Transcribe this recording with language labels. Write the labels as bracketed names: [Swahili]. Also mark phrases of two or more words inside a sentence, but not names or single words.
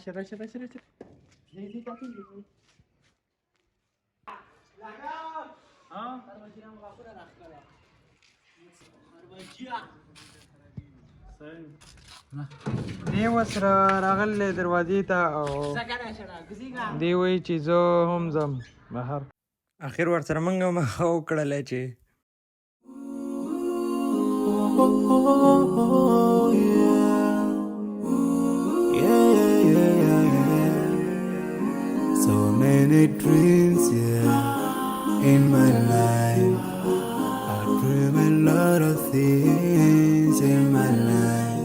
[Pashto] دی اوس راغلی دروازې ته او دی وایي چې زه هم ځم بهر. اخر ورسره موږ هم هغه وکړله چې [English] So many dreams, yeah, in my life. I dream a lot of things in my life.